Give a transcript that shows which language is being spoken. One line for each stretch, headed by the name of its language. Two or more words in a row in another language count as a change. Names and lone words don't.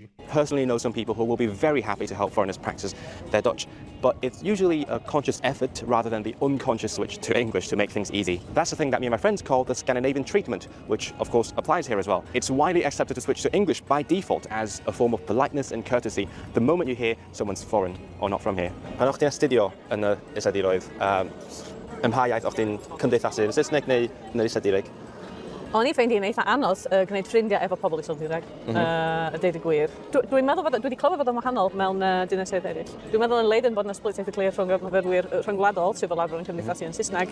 English: Personally know some people who will be very happy to help foreigners practice their Dutch, but it's usually a conscious effort rather than the unconscious switch to English to make things easy. That's the thing that me and my friends call the Scandinavian treatment, which of course applies here as well. It's widely accepted to switch to English by default as a form of politeness and courtesy the moment you hear someone's foreign or not from here.
Welsh: Pan o'ch ti'n astudio yn y Iseldiroedd, ym mha iaith o'ch ti'n cymdeithasu, yn Saesneg neu yn yr Iseldiroedd? O'n I ffeindio eitha anodd gwneud ffrindiau efo pobl Iseldireg, y deud y gwir. Dwi'n meddwl dwi wedi clywed fod yn wahanol mewn dinasoedd eraill. Dwi'n meddwl yn Leiden bod yna split eitha rhwng myfyrwyr rhyngwladol sydd fel arfer yn cymdeithasu yn Saesneg.